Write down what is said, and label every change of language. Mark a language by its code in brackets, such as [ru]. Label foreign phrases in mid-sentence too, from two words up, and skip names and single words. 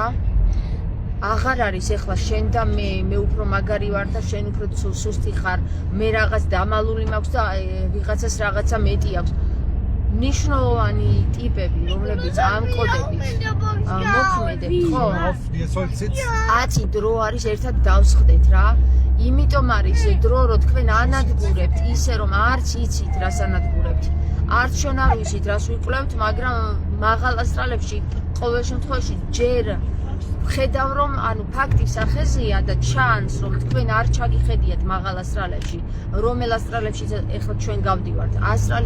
[ka] აღარ არის ეხლა შენ და მე უფრო მაგარი ვარ და შენ უფრო სუსტი ხარ. მე რაღაც დამალული მაქვს და ვიღაცას რაღაცა მეტი აქვს. ნიშნულოვანი ტიპები, რომლებიც ამ კოდებით მოქმედებთ, ხო? [de] Ihr sollt sitzen. [ka] 10 დრო არის ერთად დავსხდეთ რა. იმიტომ არის დრო რომ თქვენ ანადგურებთ ისე რომ არც იცით რას ანადგურებთ. არც ჩვენ არ ვიცით რას ვიკვლევთ, მაგრამ მაღალ ასტრალებში ყოველ შემთხვევაში ჯერ ხედავ რომ ანუ ფაქტის სახეზეა და ჩანს რომ თქვენ არ ჩაგიხედიათ მაღალ ასტრალებში, რომელ ასტრალებში ეხლა ჩვენ გავდივართ.